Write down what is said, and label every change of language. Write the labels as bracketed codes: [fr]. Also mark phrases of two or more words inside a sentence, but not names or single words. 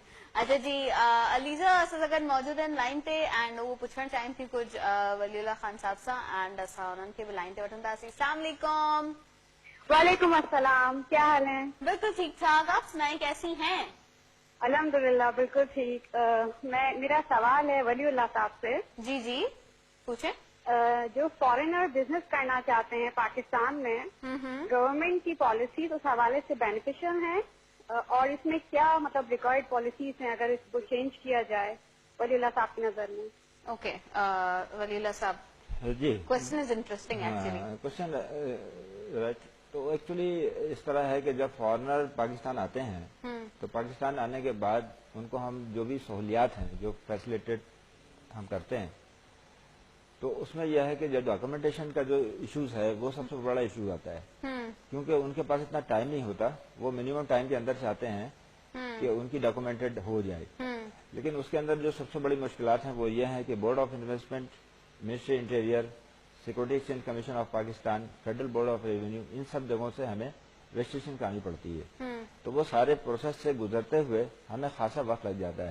[sd] अच्छा जी, अलीज़ा असां सां गॾु मौजूद आहिनि लाइन ते एंड उहो पुछणु चाहिनि थियूं कुझु वलीउल्लाह खान साहब सां एंड असां उन्हनि खे बि लाइन ते वठंदासीं। [ar] السلام علیکم. وعلیکم السلام, [ur] کیا حال ہے? بالکل ٹھیک ٹھاک، آپ سنائیں کیسی ہیں? الحمدللہ بالکل ٹھیک۔ میرا سوال ہے ولی اللہ صاحب سے. جی جی پوچھیں. جو فارنر بزنس کرنا چاہتے ہیں پاکستان میں، گورنمنٹ کی پالیسی اس حوالے سے بینیفیشل ہے اور اس میں کیا مطلب [en] record policies [ur] ہیں اگر اس کو چینج کیا جائے ولی اللہ صاحب کی نظر میں? اوکے ولی اللہ صاحب, جی [en] Question is interesting actually. [ur] क्वेश्चन تو ایکچولی اس طرح ہے کہ جب فارنر پاکستان آتے ہیں تو پاکستان آنے کے بعد ان کو ہم جو بھی سہولیات ہیں جو فیسلیٹیٹ ہم کرتے ہیں تو اس میں یہ ہے کہ جو ڈاکومنٹیشن کا جو ایشوز ہے وہ سب سے بڑا ایشو آتا ہے، کیونکہ ان کے پاس اتنا ٹائم نہیں ہوتا، وہ [en] minimum time [ur] کے اندر چاہتے ہیں کہ ان کی ڈاکومنٹڈ ہو جائے، لیکن اس کے اندر جو سب سے بڑی مشکلات ہیں وہ یہ ہیں کہ بورڈ آف انویسٹمنٹ، منسٹری انٹیریئر، سیکورٹی ایکسچینج کمیشن آف پاکستان، فیڈرل بورڈ آف ریونیو، ان سب جگہوں سے ہمیں رجسٹریشن کرانی پڑتی ہے، تو وہ سارے پروسیس سے گزرتے ہوئے ہمیں خاصا وقت لگ جاتا ہے۔